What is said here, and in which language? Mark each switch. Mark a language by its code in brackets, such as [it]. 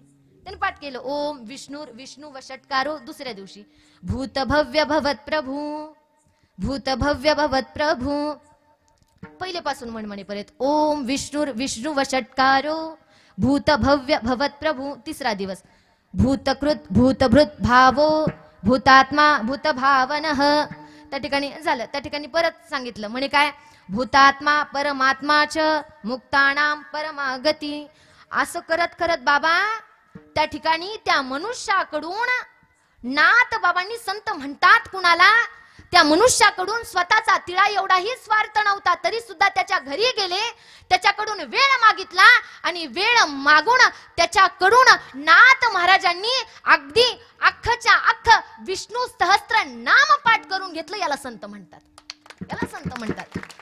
[mr] त्यांनी पाठ केलं, [sa] ओम विष्णूर विष्णू व षटकारो. [mr] दुसऱ्या दिवशी [sa] भूत भव्य भवत प्रभू, [mr] भूत भव्य भवत प्रभू. पहिलेपासून म्हणे परत, [sa] ओम विष्णूर विष्णू व षटकारो, भूत भव्य भवत प्रभू. [mr] तिसरा दिवस, [sa] भूतकृत भूतभृत भावो भूतात्मा भूतभावनः. [mr] त्या ठिकाणी झालं. त्या ठिकाणी परत सांगितलं म्हणे काय, [sa] भूतात्मा परमात्माच मुक्तानाम परमागती. [mr] असं करत करत बाबा त्या ठिकाणी त्या मनुष्याकडून नाथ बाबांनी संत म्हणतात कुणाला, त्या मनुष्याकडून स्वतःचा तिळा एवढाही स्वार्थ नव्हता तरी सुद्धा त्याच्या घरी गेले, त्याच्याकडून वेळ मागितला आणि वेळ मागून त्याच्याकडून नाथ महाराजांनी अगदी अख्खच्या अख्ख विष्णू सहस्त्र नाम पाठ करून घेतलं. याला संत म्हणतात. याला संत म्हणतात.